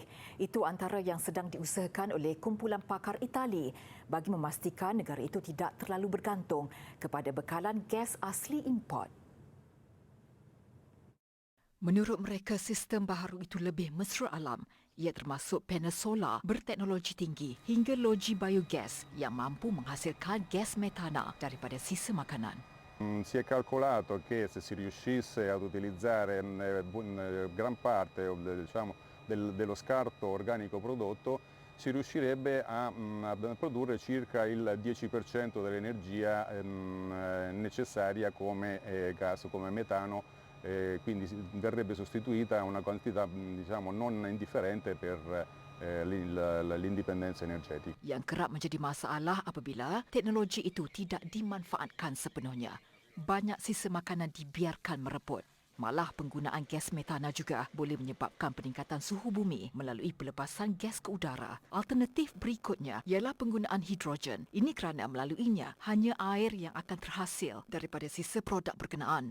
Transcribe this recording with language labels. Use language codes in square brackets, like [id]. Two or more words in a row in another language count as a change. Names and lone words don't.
[ms] Itu antara yang sedang diusahakan oleh kumpulan pakar Itali bagi memastikan negara itu tidak terlalu bergantung kepada bekalan gas asli import. Menurut mereka, sistem baharu itu lebih mesra alam. Ia termasuk panel solar berteknologi tinggi hingga loji biogas yang mampu menghasilkan gas metana daripada sisa makanan. [it] Si è calcolato che se si riuscisse ad utilizzare gran parte dello scarto organico prodotto, si riuscirebbe a produrre circa il 10% dell'energia necessaria come gas, come metano, quindi verrebbe sostituita una quantità non indifferente per l'indipendenza energetica. [ms] Yang kerap menjadi masalah apabila teknologi itu tidak dimanfaatkan sepenuhnya. Banyak sisa makanan dibiarkan mereput. Malah penggunaan gas metana juga boleh menyebabkan peningkatan suhu bumi melalui pelepasan gas ke udara. Alternatif berikutnya ialah penggunaan hidrogen. Ini kerana melaluinya hanya air yang akan terhasil daripada sisa produk berkenaan.